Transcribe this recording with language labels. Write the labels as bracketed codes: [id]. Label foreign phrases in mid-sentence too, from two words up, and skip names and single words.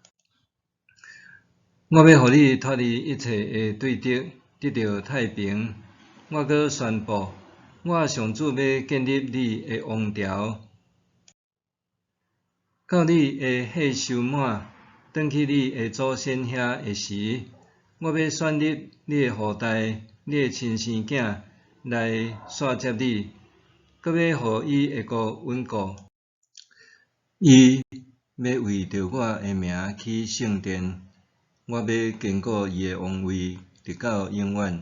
[nan] 我要互你脱离一切的对敌，得到太平。我阁宣布，我上主要建立你的王朝，到你的岁寿满，转去你的祖先遐的时，我要选立你的后代，你的亲生囝来续接你，阁要互伊会国稳固。伊要为着我的名起圣殿，我要坚固伊的王位，直到永远。